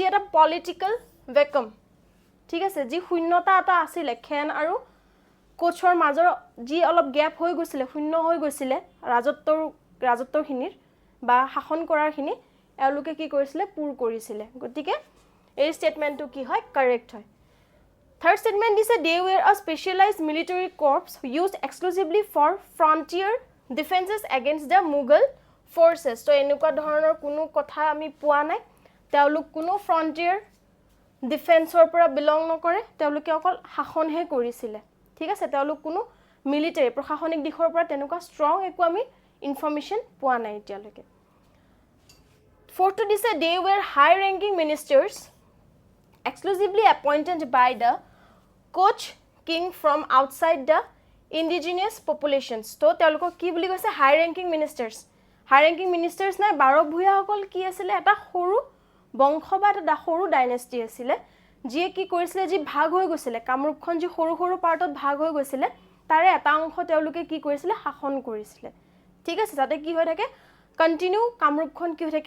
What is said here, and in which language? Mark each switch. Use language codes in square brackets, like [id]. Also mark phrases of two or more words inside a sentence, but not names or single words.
[as] এটা [en] political vacuum [as] ঠিক আছে যি শূন্যতা এটা আছিল খান আৰু কোচৰ মাজৰ যি অলপ গ্যাপ হৈ গৈছিল শূন্য হৈ গৈছিল ৰাজত্বখিনিৰ বা শাসন কৰাৰখিনি এওঁলোকে কি কৰিছিল পুৰ কৰিছিল গতিকে এই স্টেটমেন্টটো কি হয় কারেক্ট হয় [en] third statement [as] দিছে [en] they were a specialized military corps used exclusively for frontier defenses against the Mughal forces [as] তো এনেকুৱা ধৰণৰ কোনো কথা আমি পোৱা নাই তেওঁলোক কোনো frontier ডিফেন্সৰ পৰা বিলং নকৰে তেওঁলোকে অকল শাসনহে কৰিছিল ঠিক আছে তেওঁলোক কোনো মিলিটাৰী প্ৰশাসনিক দিশৰ পৰা তেনেকুৱা ষ্ট্ৰং একো আমি ইনফৰমেশন পোৱা নাই এতিয়ালৈকে [en] fourth to this they were high ranking ministers exclusively appointed by the Koch king from outside the indigenous populations [as] তো তেওঁলোকক কি বুলি কৈছে [en] high ranking ministers [as] নাই বাৰভূয়া সকল কি আছিল এটা সৰু বংশ বা এটা সৰু ডাইনেষ্টি আছিল যি কি কৰিছিল যি ভাগ হৈ গৈছিল কামৰূপখন যি সৰু সৰু পাৰ্টত ভাগ হৈ গৈছিল তাৰে এটা অংশ তেওঁলোকে কি কৰিছিল শাসন কৰিছিল ঠিক আছে যাতে কি হৈ থাকে কন্টিনিউ কামৰূপখন কি হৈ থাকে